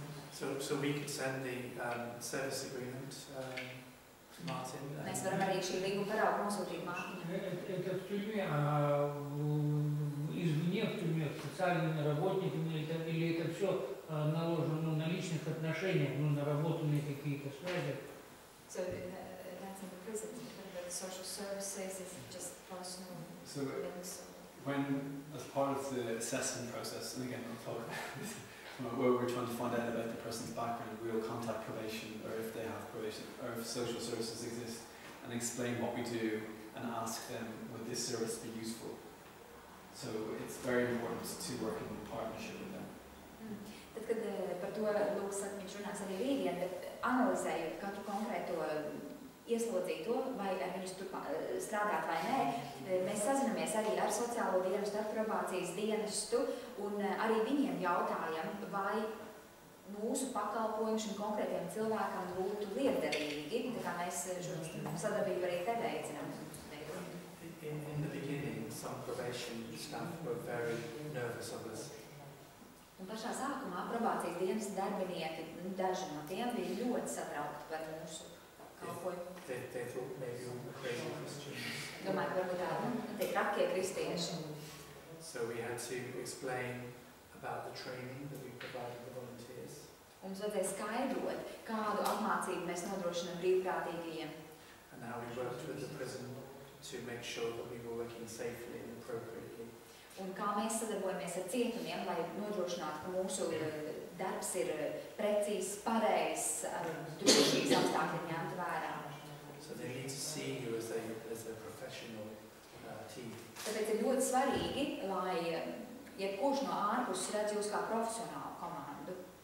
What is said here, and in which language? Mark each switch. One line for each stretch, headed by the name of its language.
English: So we could send the service agreement to Martin.
Latvian: Mēs varam arī šī līguma paraugu nosūtīt Mārtiņam.
Russian: Это в тюрьме, а извне не в тюрьме, социальными работниками, или это все наложено на личных отношениях, на наработанные какие-то связи?
English: So that's in the prison, the social services is just personal So links. when, as part of the assessment process, and again I'll talk where we're trying to find out about the person's background, we'll contact probation, or if they have probation, or if social services exist, and explain what we do and ask them, would this service be useful? So it's very important to work in partnership with them.
Latvian: Tad, kad par to Lūks saka, viņš runās arī rītdien, bet analizējot katru konkrēto ieslodzīto, vai ar viņus tur strādāt vai nē, mēs sazinamies arī ar sociālo dienestu, ar probācijas dienestu, un arī viņiem jautājam, vai mūsu pakalpojumi šim konkrētiem cilvēkam būtu liederīgi, tā kā mēs šo sadarbību arī te veicinām.
English: In the beginning, some probation staff were very nervous of us.
Latvian: Un pašā sākumā probācijas dienas darbinieki, daži no tiem bija ļoti satraukti par mūsu kalpojumu.
English: They thought maybe we were crazy Christians.
Latvian: Domāju, ka varbūt tādi tie trakie kristieši.
English: So we had to explain about the training that we provided the volunteers.
Latvian: Mums vajadzēja skaidrot, kādu apmācību mēs nodrošinām brīvprātīgajiem.
English: And how we worked with the prison to make sure that we were working safely and appropriately.
Latvian: Un kā mēs sadarbojamies ar cietumiem, lai nodrošinātu, ka mūsu darbs ir precīzs, pareizs, ar drošības apstākļiem ņemt vērā.
English: So they need to see you as a professional team.
Latvian: Tāpēc ir ļoti svarīgi, lai jebkurš no ārpuses redz jūs kā profesionālu komandu.